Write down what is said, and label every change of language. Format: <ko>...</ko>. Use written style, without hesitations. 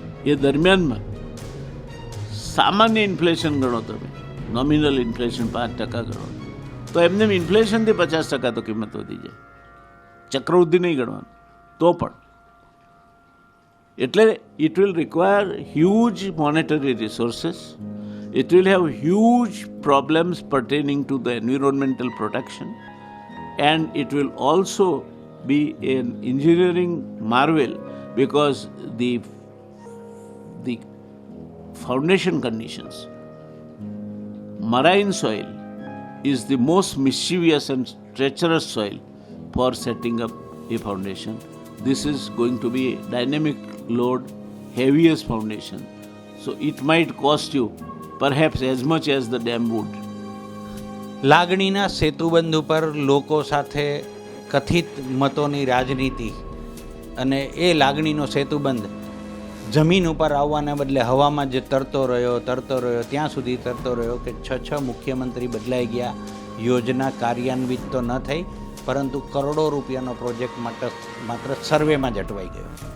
<gu>એ દરમિયાનમાં સામાન્ય ઇન્ફ્લેશન ગણો, તમે નોમિનલ ઇન્ફ્લેશન 5% ગણો, તો એમને ઇન્ફ્લેશનથી 50% તો કિંમત વધી જાય. ચક્રવૃદ્ધિ નહીં ગણવાનું તો પણ. એટલે</gu> <en>It will require huge monetary resources. It will have huge problems pertaining to the environmental protection, and it will also be an engineering marvel because the foundation conditions, marine soil is the most mischievous and treacherous soil for setting up a foundation. This is going to be a dynamic load, heaviest foundation, so it might cost you perhaps as much as the dam would.</en> <gu>લાગણીના સેતુબંધ ઉપર લોકો સાથે કથિત મતોની રાજનીતિ અને એ લાગણીનો સેતુબંધ જમીન ઉપર આવવાના બદલે હવામાં જે તરતો રહ્યો ત્યાં સુધી તરતો રહ્યો કે 6 મુખ્યમંત્રી બદલાઈ ગયા, યોજના કાર્યાન્વિત તો ન થઈ, પરંતુ કરોડો રૂપિયાનો પ્રોજેક્ટ માત્ર સર્વેમાં જ અટવાઈ ગયો.</gu>